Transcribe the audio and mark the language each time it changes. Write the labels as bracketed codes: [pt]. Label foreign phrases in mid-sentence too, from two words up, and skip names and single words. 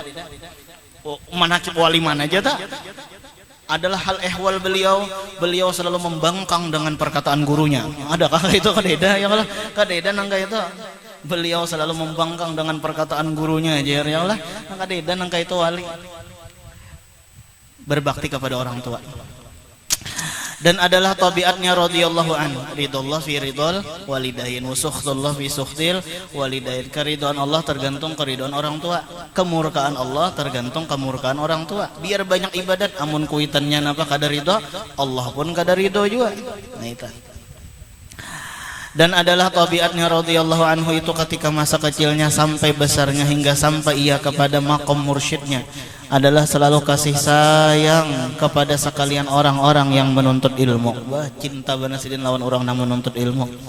[ms] Manakib wali mana aja tak? Adalah hal ehwal beliau selalu membangkang dengan perkataan gurunya. [bjn] Adakah itu kadida? Ya kalau kadida nang itu beliau selalu membangkang dengan perkataan gurunya aja [ar] يا الله. [bjn] Kadida nang itu wali. [ms] Berbakti kepada orang tua. Dan adalah tabiatnya [ar] رضي الله عنه, رضا الله في رضا الوالدين وسخط الله في سخط الوالدين. [ms] Keridhaan Allah tergantung keridhaan orang tua, kemurkaan Allah tergantung kemurkaan orang tua. [bjn] Biar banyak ibadat amun kuitannya napa kada ridho, Allah pun kada ridho juga. Nah itu. [ms] Dan adalah tabiatnya [ar] رضي الله عنه [ms] itu ketika masa kecilnya sampai besarnya hingga sampai ia kepada maqam mursyidnya adalah selalu kasih sayang kepada sekalian orang-orang yang menuntut ilmu. [bjn] Wah, cinta benar sidin lawan orang yang menuntut ilmu.